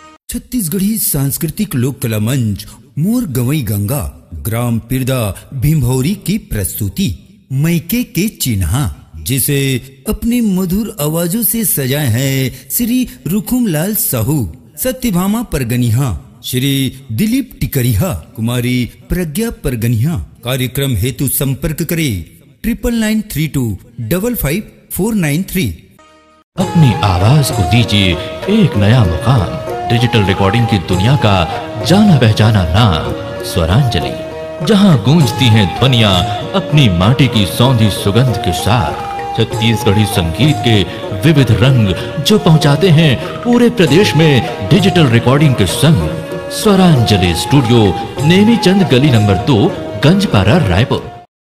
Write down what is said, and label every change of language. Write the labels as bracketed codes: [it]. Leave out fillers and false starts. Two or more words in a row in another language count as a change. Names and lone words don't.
[hi] छत्तीसगढ़ी सांस्कृतिक लोक कला मंच मोर गवई गंगा ग्राम पिरदा भिंभौरी की प्रस्तुति मैके के चिन्हा, जिसे अपनी मधुर आवाजों से सजाए हैं श्री रुकुमलाल साहू, सत्यभामा परगनिया, श्री दिलीप टिकरिया, कुमारी प्रज्ञा परगनिया। कार्यक्रम हेतु संपर्क करें 9992555493। अपनी आवाज को दीजिए एक नया मुकाम। [en] digital recording [hi] की दुनिया का जाना पहचाना नाम स्वरांजलि, जहां गूंजती हैं ध्वनियां अपनी माटी की सौंधी सुगंध के साथ। छत्तीसगढ़ी संगीत के विविध रंग जो पहुंचाते हैं पूरे प्रदेश में [en] digital recording [hi] के संग। स्वरांजलि स्टूडियो, नेमीचंद गली नंबर 2, गंजपारा, रायपुर।